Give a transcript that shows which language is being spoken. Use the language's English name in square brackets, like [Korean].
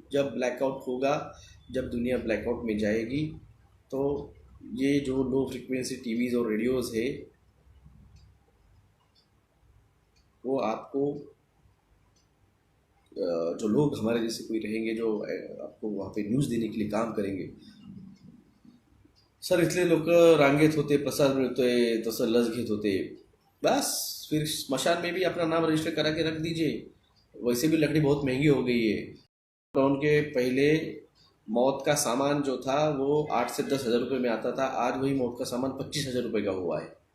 [Hindi] जब ब्लैकआउट होगा, जब दुनिया ब्लैकआउट में जाएगी, तो ये जो लो फ्रिक्वेंसी टीवीज़ और रेडियोज़ है, वो आपको, जो लोग हमारे जैसे कोई रहेंगे जो आपको वहाँ पे न्यूज़ देने के लिए काम करेंगे. [Marathi] सर इथले लोक रांगेत होते, प्रसाद मिळतोय तसं लस घेत होते. [Hindi] बस फिर स्मशान में भी अपना नाम रजिस्टर करा के रख दीजिए. वैसे भी लकड़ी बहुत महंगी हो गई है. लॉकडाउन के पहले मौत का सामान जो था वो 8 से 10 हज़ार रुपये में आता था. आज वही मौत का सामान 25,000 रुपये का हुआ है.